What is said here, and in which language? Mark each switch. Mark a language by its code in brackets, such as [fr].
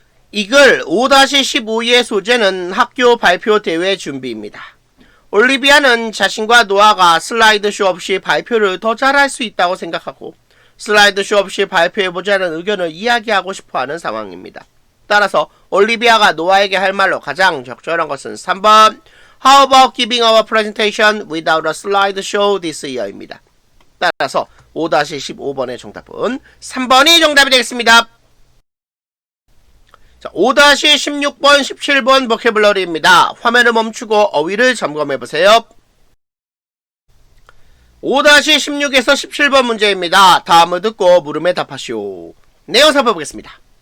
[ko] 이글 5-15의 소재는 학교 발표 대회 준비입니다. 올리비아는 자신과 노아가 슬라이드 쇼 없이 발표를 더 잘할 수 있다고 생각하고 슬라이드 쇼 없이 발표해보자는 의견을 이야기하고 싶어하는 상황입니다. 따라서 올리비아가 노아에게 할 말로 가장 적절한 것은 3번 [en] How about giving our presentation without a slide show this year [ko] 입니다. 따라서 5-15번의 정답은 3번이 정답이 되겠습니다. 자, 5-16번, 17번 보캐블러리입니다. 화면을 멈추고 어휘를 점검해보세요. 5-16에서 17번 문제입니다. 다음을 듣고 물음에 답하시오. 내용 살펴보겠습니다.